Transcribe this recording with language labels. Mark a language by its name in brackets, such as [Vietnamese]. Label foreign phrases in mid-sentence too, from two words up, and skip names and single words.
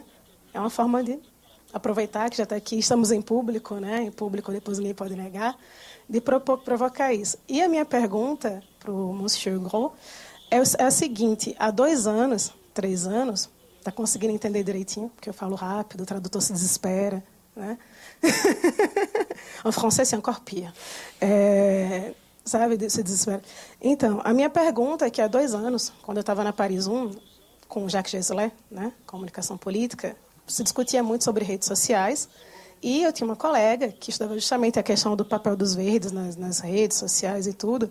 [Portuguese] É uma forma de aproveitar que já está aqui, estamos em público, né? Em público, depois ninguém pode negar, de provocar isso. E a minha pergunta para o Monsieur Gros é a seguinte: há 2 anos, 3 anos, está conseguindo entender direitinho, porque eu falo rápido, o tradutor se desespera, né? [French] En français, c'est encore pire. [Portuguese] sabe, se desespera. Então, a minha pergunta é que há 2 anos, quando eu estava na Paris 1, com o Jacques Gesley, né, comunicação política, se discutia muito sobre redes sociais, e eu tinha uma colega que estudava justamente a questão do papel dos verdes nas redes sociais e tudo.